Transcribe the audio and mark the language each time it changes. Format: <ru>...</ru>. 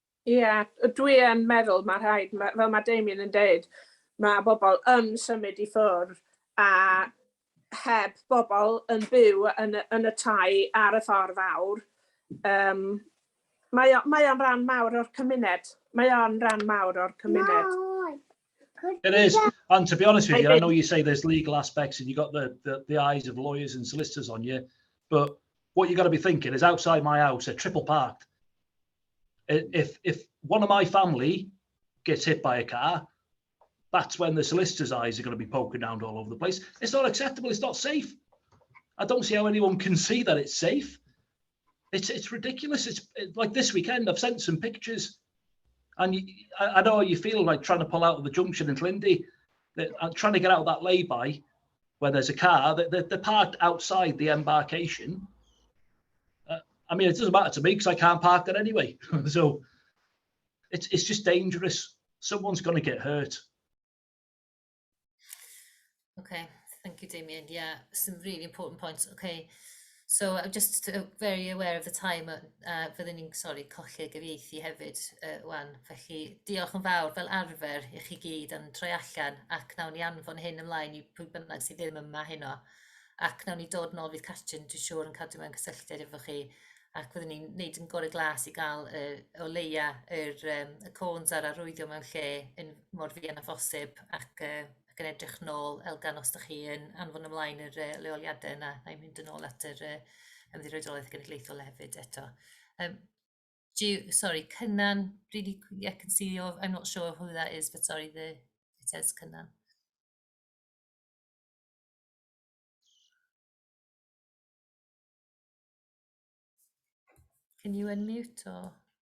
<cy>Ie, dwi yn meddwl mae rhaid, fel mae Damien yn deud, mae bobl yn symud I ffwrdd a heb bobl yn byw yn y tai ar y ffordd fawr. Mae o'n rhan mawr o'r cymuned.</cy> <en>It is, and to be honest with you, I know you say there's legal aspects and you've got the eyes of lawyers and solicitors on you, but what you've got to be thinking is outside my house, they're triple parked. If one of my family gets hit by a car, that's when the solicitor's eyes are going to be poking around all over the place. It's not acceptable. It's not safe. I don't see how anyone can see that it's safe. It's ridiculous. It's like this weekend, I've sent some pictures and I know how you feel like trying to pull out of the junction in Llindy. I'm trying to get out of that lay-by where there's a car. They're parked outside the embarkation. I mean, it doesn't matter to me because I can't park there anyway. So it's just dangerous. Someone's going to get hurt. Okay, thank you, Damien. Yeah, some really important points. Okay, so I'm just very aware of the time.</en> <cy>Fyddwn ni'n, colli gyfieithu hefyd, wan. Felly, diolch yn fawr fel arfer I chi gyd yn troi allan ac nawn ni anfon hyn ymlaen I pwy bynnag sydd ddim yma heno. Ac nawn ni dod nôl fydd Catrin, dwi'n siŵr yn cadw mewn cysylltiad efo chi. Ac fyddwn ni'n neud yn gorau glas I gael o leia y cones ar arwyddio mewn lle yn mor fuan a phosib ac yn edrych nôl elgan os ydych chi yn anfon ymlaen yr leoliadau yna na'n mynd yn ôl at yr ymddiriedolaeth genedlaethol hefyd eto.</cy> <en>Cynan, really, I can see you, I'm not sure who that is, but sorry, it says Cynan. Can you unmute or?</en>